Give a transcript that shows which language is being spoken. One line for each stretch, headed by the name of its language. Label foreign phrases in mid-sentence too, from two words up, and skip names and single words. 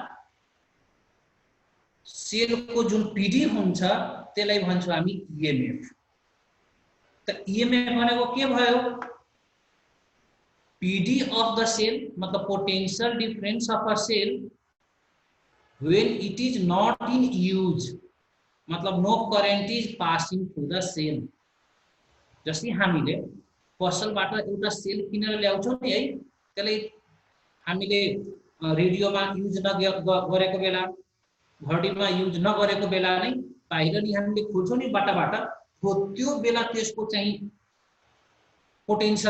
Nepali: सेल को जुन पीडी हुन्छ त्यसलाई भन्छौं हामी ईएमएफ त ईएमएफ भनेको के भयो
English: PD of the cell
Nepali: मतलब
English: potential difference of a cell when it is not in use
Nepali: मतलब
English: no current is passing through the cell
Nepali: जस्तै हामीले पसलबाट एउटा सेल किनेर ल्याउँछौं नि है त्यसलाई हामीले रेडियोमा युज नगरेको बेला घडीमा युज नगरेको बेला नै बाहिर नि हामीले खोज्छौं नि बाटाबाट हो त्यो बेला त्यसको चाहिँ पोटेन्शियल